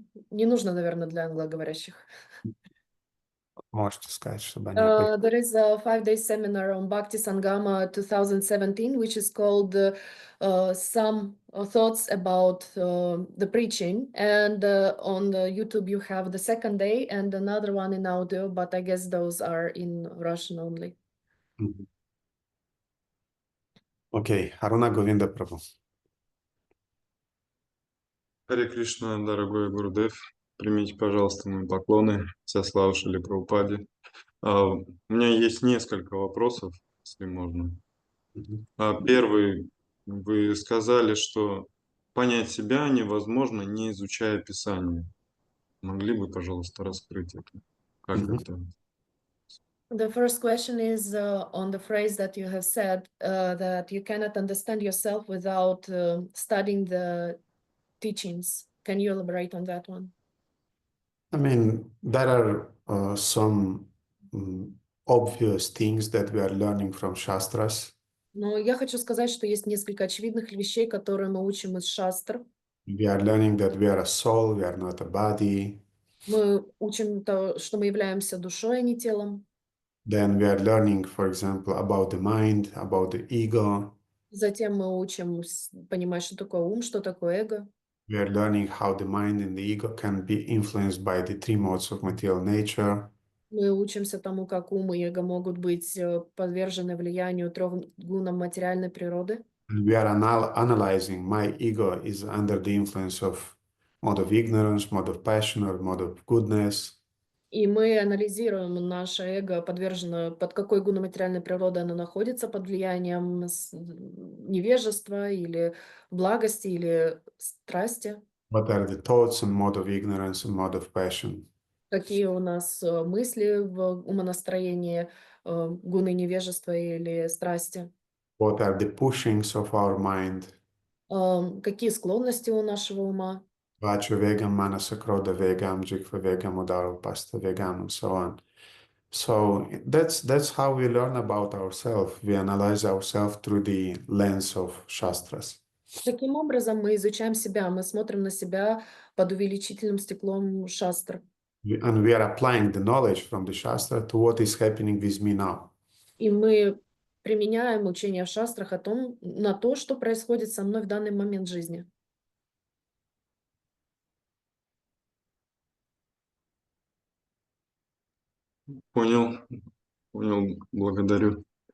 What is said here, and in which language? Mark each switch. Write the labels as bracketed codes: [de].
[ru] Не нужно, наверное, для англоговорящих. Можете сказать, чтобы они... [en] There is a 5-day seminar on Bhakti Sangama 2017, which is called Some Thoughts About the Preaching. And on the YouTube, you have the second day and another one in audio, but I guess those are in Russian only. Мгм. [ru] Окей, Аруна Говинда Прабhu. Харе Кришна, дорогой Гурудев, примите, пожалуйста, мои поклоны, вся слава Шриле Прабхупаде. У меня есть несколько вопросов, если можно. Мгм. Первый, вы сказали, что понять себя невозможно, не изучая Писание. Могли бы, пожалуйста, раскрыть это? Как Мгм. это? [en] The first question is on the phrase that you have said that you cannot understand yourself without studying the teachings. Can you elaborate on that one? I mean, there are some obvious things that we are learning from Shastras. [ru] Но я хочу сказать, что есть несколько очевидных вещей, которые мы учим из шастр. [en] We are learning that we are a soul, we are not a body. [ru] Мы учим то, что мы являемся душой, а не телом. [en] Then we are learning, for example, about the mind, about the ego. [ru] Затем мы учим понимать, что такое ум, что такое эго. [en] We are learning how the mind and the ego can be influenced by the three modes of material nature. [ru] Мы учимся тому, как ум и эго могут быть подвержены влиянию трех гунам материальной природы. [en] And we are analyzing my ego is under the influence of mode of ignorance, mode of passion, or mode of goodness. [ru] И мы анализируем наше эго, подвержено, под какой гуной материальной природы оно находится, под влиянием невежества или благости или страсти. [en] What are the thoughts and mode of ignorance and mode of passion? [ru] Какие у нас мысли в умонастроении, гуны невежества или страсти? [en] What are the pushings of our mind? [ru] Какие склонности у нашего ума? [sa] Vacha vegam, manasa krodha vegam, jikva vegam, udara pasta vegam, and so on. [en] So that's how we learn about ourselves. We analyze ourselves through the lens of Shastras. [ru] Таким образом, мы изучаем себя, мы смотрим на себя под увеличительным стеклом шастр. [en] And we are applying the knowledge from the Shastra to what is happening with me now. [ru] И мы применяем учение в шастрах на то, что происходит со мной в данный момент жизни. Понял, благодарю.